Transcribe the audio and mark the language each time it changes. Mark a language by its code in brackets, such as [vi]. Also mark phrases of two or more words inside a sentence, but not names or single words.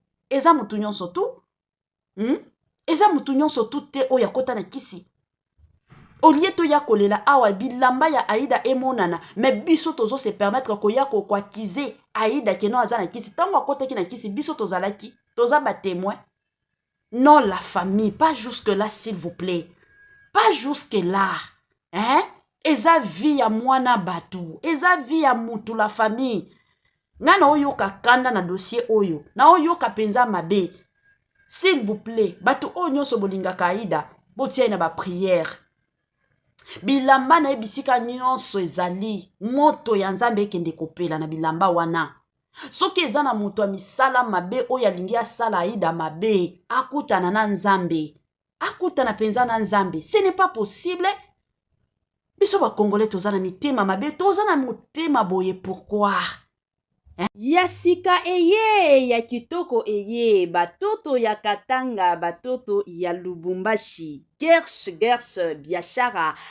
[ln] Eza mutu nyonso tu. Hmm? Eza mutu nyonso tu te oyo akota na kisi. [fr] Au lieu [ln] to ya kolela awa, bilamba ya Aïda emonana, mais biso tozo [fr] se permettre [ln] ko ya ko, ko accuser Aïda ke no aza na kisi. Tango akotaki na kisi, biso tozalaki, toza ba témoin. [fr] Non, la famille, pas jusque là, s'il vous plaît. Pas jusque là. Hein? [ln] Eza vie ya mwana batu. Eza vie ya mutu, [fr] la famille. [ln] Nga na oyoka kanda na dossier oyo. Na oyoka penza mabe. [fr] S'il vous plaît, [ln] bato oyo nyonso bolingaka Aïda, botia na ba prière. Bilamba na ye bisika nyonso ezali, moto ya Nzambe ekende kopela na bilamba wana. Soki eza na moto ya misala mabe oyo alingi asala Aïda mabe, akutana na Nzambe. Akutana penza na Nzambe. [fr] Ce n'est pas possible. [ln] Biso ba Congolais toza na mitema mabe, toza na motema boye, pourquoi? Ya sika eye, ya kitoko eye, batoto ya Katanga, batoto ya Lubumbashi. Gersh, Gersh, Biashara.